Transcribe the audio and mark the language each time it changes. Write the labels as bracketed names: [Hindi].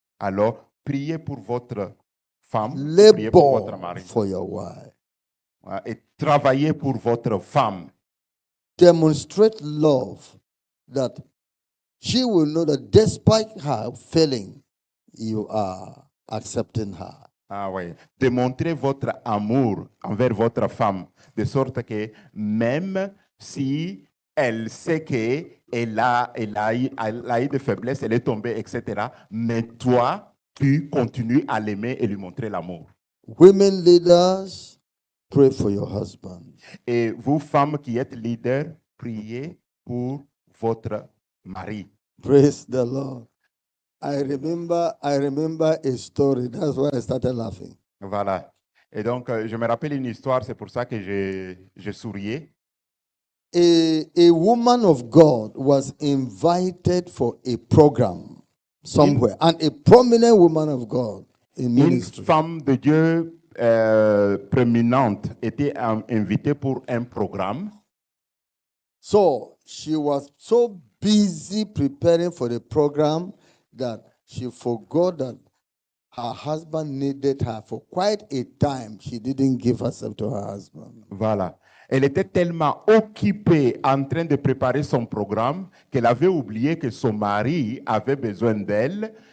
[French] Alors, priez pour votre femme, priez pour votre [English] Labor [French] mari. [English] for your wife. [French] Et travaillez pour votre femme. [English] Demonstrate love that she will know that despite her failing, you are accepting her. [French] Ah oui. Démontrez votre amour envers votre femme, de sorte que même si elle sait qu'elle a eu des faiblesses, elle est tombée, etc., mais toi, tu continues à l'aimer et lui montrer l'amour. [English] Women leaders, pray for your husband. [French] Et vous, femmes qui êtes leaders, priez pour votre mari. [English] Praise the Lord. I remember a story. That's why I started laughing. [French] Voilà. Et donc, je me rappelle une histoire, c'est pour ça que je souriais. [English] A woman of God was invited for a program somewhere, and a prominent woman of God in [French] Une [English] ministry. [French] femme de Dieu prééminente était invitée pour un programme. [English] So she was so busy preparing for the program that she forgot that her husband needed her for quite a time. She didn't give herself to her husband. [French] Voilà. Elle était tellement occupée en train de préparer son programme qu'elle avait oublié que son mari avait besoin d'elle